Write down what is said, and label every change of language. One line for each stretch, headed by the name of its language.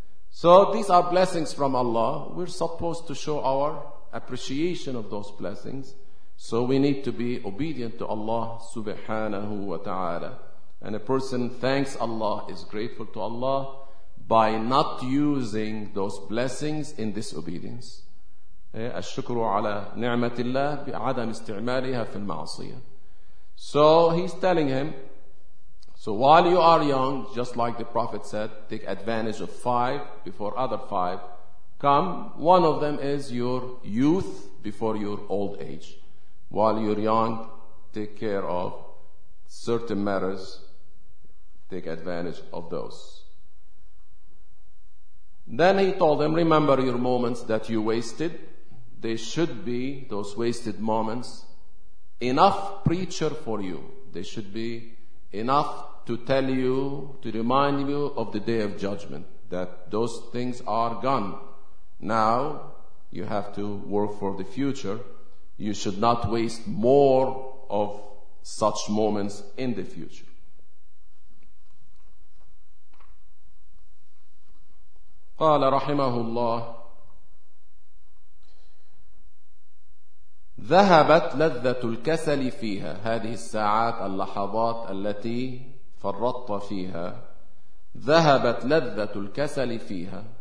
English: So these are blessings from Allah. We're supposed to show our appreciation of those blessings. So we need to be obedient to Allah subhanahu wa ta'ala. And a person thanks Allah, is grateful to Allah, by not using those blessings in disobedience.
Arabic: الشكر على نعمة الله بعدم استعمالها في المعصية.
English: So he's telling him, so while you are young, just like the Prophet said, take advantage of five before other five come. One of them is your youth before your old age. While you're young, take care of certain matters, take advantage of those. Then he told them, remember your moments that you wasted. They should be, those wasted moments, enough preacher for you. They should be enough to tell you, to remind you of the day of judgment, that those things are gone. Now you have to work for the future. You should not waste more of such moments in the future.
Arabic: قال رحمه الله ذهبت لذة الكسل فيها. هذه الساعات اللحظات التي فرطت فيها ذهبت لذة الكسل فيها.